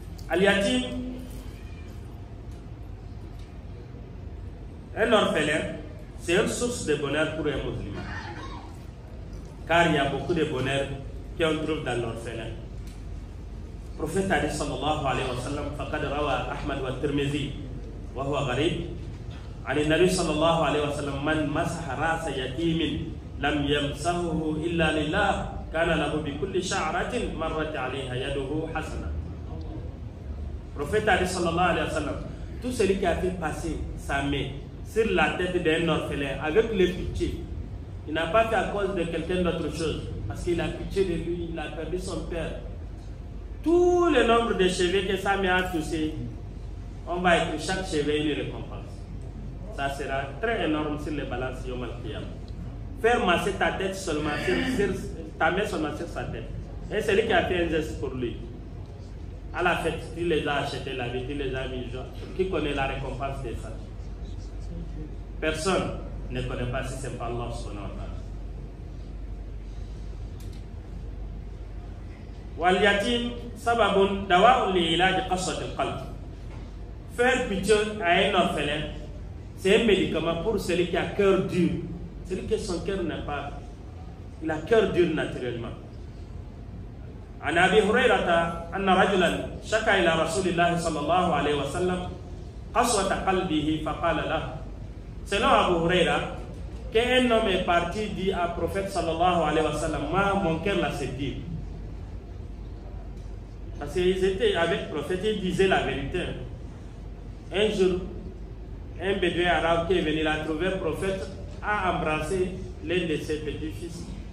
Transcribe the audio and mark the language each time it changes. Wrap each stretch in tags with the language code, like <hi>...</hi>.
<fr>Al-Yatim, un orphelin, c'est une source de bonheur pour un musulman. Car il y a beaucoup de bonheur qu'on trouve dans l'orphelin. Le prophète a dit</fr> <ar>sallallahu alayhi wa sallam, فقد روى أحمد والترمذي وهو غريب عن النبي صلى الله عليه وسلم من مسح رأس يتيم لم يمسحه إلا لله كان له بكل شعرة مرت عليها يده حسنة.</ar> <fr>Le prophète a dit sallallahu alayhi wa sallam, tout celui qui a fait passer sa main sur la tête d'un orphelin avec le pitié, il n'a pas fait à cause de quelqu'un d'autre chose, parce qu'il a pitié de lui, il a perdu son père. Tout le nombre de cheveux que sa main a touché, on va écrire chaque cheveu une récompense. Ça sera très énorme sur les balances Yom Al-Qiyam. Faire masser ta tête seulement, ta main seulement sur sa tête. Et celui qui a fait un geste pour lui, à la fête, il les a achetés la vie, il les a mis joie. Qui connaît la récompense de ça? Personne ne connaît pas si c'est pas Allah subhanahu wa ta'ala.</fr> <ar>Wal-yatim sababun dawa'un li-ilaj qaswat al-qalb.</ar> <fr>Faire pitié à un orphelin, c'est un médicament pour celui qui a cœur dur. Celui qui son cœur n'est pas, il a cœur dur naturellement.</fr> <ar>عن أبي هريرة أن رجلا شكا إلى رسول الله صلى الله عليه وسلم قسوة قلبه فقال له.</ar> <fr>Selon Abu Huraira, qu'un homme est parti dit à prophète sallallahu alayhi wa sallam, moi mon cœur l'a séduit. Parce qu'ils étaient avec le prophète, ils disaient la vérité. Un jour, un bédouin arabe qui est venu la trouver, le prophète a embrassé l'un de ses petits-fils.</fr>